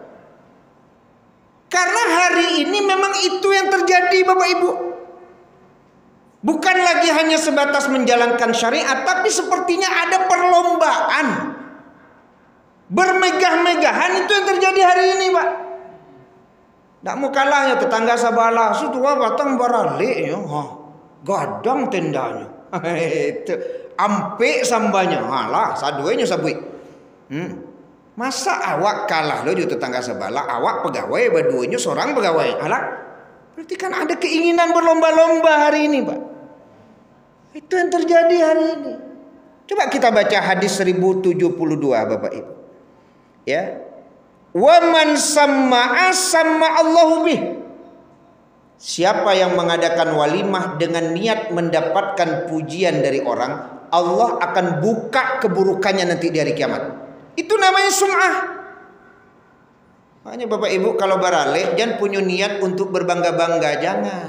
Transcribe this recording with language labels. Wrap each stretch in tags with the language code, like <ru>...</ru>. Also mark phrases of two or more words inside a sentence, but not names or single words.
<id>Karena hari ini memang itu yang terjadi Bapak Ibu. Bukan lagi hanya sebatas menjalankan syariat, tapi sepertinya ada perlombaan. Bermegah-megahan itu yang terjadi hari ini Pak.</id> <min>Tak mau kalahnya tetangga sebelah, sudah batang barale ya, gadang tendanya. Itu ampe sambanya, halah saduenya sabui. Masa awak kalah lo di tetangga sebelah, awak pegawai, baduanya seorang pegawai.</min> <id>Halah, berarti kan ada keinginan berlomba-lomba hari ini Pak. Itu yang terjadi hari ini. Coba kita baca hadis 1072 Bapak Ibu. Ya.</id> <ar>Wa man samma'a samma Allahu bih.</ar> <id>Siapa yang mengadakan walimah dengan niat mendapatkan pujian dari orang, Allah akan buka keburukannya nanti di hari kiamat. Itu namanya sum'ah. Makanya Bapak Ibu kalau barale jangan punya niat untuk berbangga-bangga, jangan.</id>